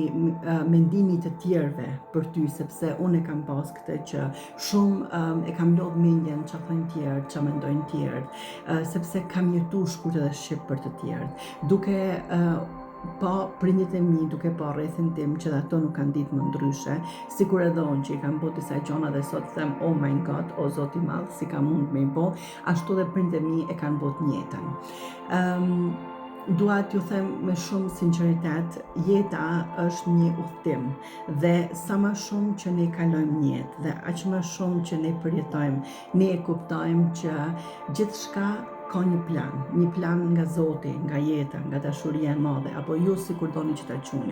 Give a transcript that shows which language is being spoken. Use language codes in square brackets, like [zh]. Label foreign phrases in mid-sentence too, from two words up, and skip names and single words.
[sq] të tjerëve për ty, sepse unë e kam pas këtë që shumë e kam lodh mendjen që thënë tjerë, që mendojnë tjerë, sepse kam jetu shkurt edhe shqip për të tjerë, duke pa prindit e mi, duke pa rrethin tim që dhe ato nuk kanë ditë më ndryshe, sikur edhe unë që i kam bo disa gjona dhe sot them, [en] oh my god, [sq] o Zoti madh, si ka mund me i bo, ashtu dhe prindit e mi e kanë bo të njëjtën. Dua t'ju them me shumë sinqeritet, jeta është një udhtim dhe sa më shumë që ne kalojmë një jetë dhe aq më shumë që ne përjetojmë, ne e kuptojmë që gjithçka ka një plan nga Zoti, nga jeta, nga dashuria e madhe, apo ju sikur doni që ta quani.